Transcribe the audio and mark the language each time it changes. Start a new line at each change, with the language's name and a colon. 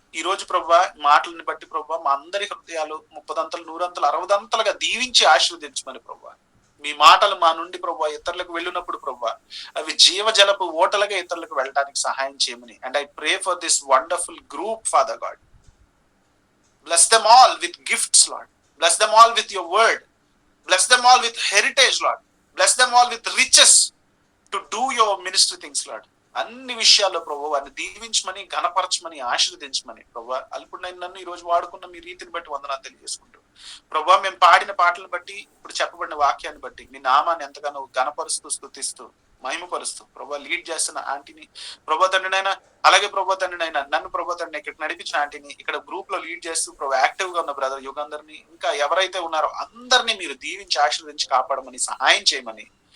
Telugu: ఈ రోజు ప్రభువా మాటలని బట్టి ప్రభువా మా అందరి హృదయాలు 30 అంతలు 100 అంతలు 60 అంతలుగా దీవించి ఆశీర్వదించమని ప్రభువా. మీ మాటలు మా నుండి ప్రభువా ఇతరులకు వెళ్ళినప్పుడు ప్రభువా అవి జీవజలపు ఓటలుగా ఇతరులకు వెళ్ళడానికి సహాయం చేయమని.
English: And I pray for this wonderful group father God. Bless them all with gifts Lord. Bless them all with your word. Bless them all with heritage, Lord. Bless them all with riches to do your ministry things, Lord.
Telugu: అన్ని విషయాల్లో ప్రభు వారిని దీవించమని, ఘనపరచమని, ఆశీర్వదించమని ప్రభు. అల్పుడైన నన్ను ఈ రోజు వాడుకున్న మీ రీతిని బట్టి వందనాలు తెలియజేసుకుంటూ ప్రభు మేము పాడిన పాటలను బట్టి, ఇప్పుడు చెప్పబడిన వాక్యాన్ని బట్టి మీ నామాన్ని ఎంతగానో ఘనపరుస్తూ, స్తుతిస్తూ, మహిమపరుస్తూ ప్రభు లీడ్ చేస్తున్న ఆంటీని ప్రభు తండ్రినైనా, అలాగే ప్రభు తండ్రినైనా నన్ను ప్రభు తండ్రిని ఇక్కడ నడిపించిన ఆంటీని, ఇక్కడ గ్రూప్ లో లీడ్ చేస్తూ ప్రభు యాక్టివ్ గా ఉన్న బ్రదర్ యుగందరిని, ఇంకా ఎవరైతే ఉన్నారో అందరినీ మీరు దీవించి ఆశీర్వదించి కాపాడమని, సహాయం చేయమని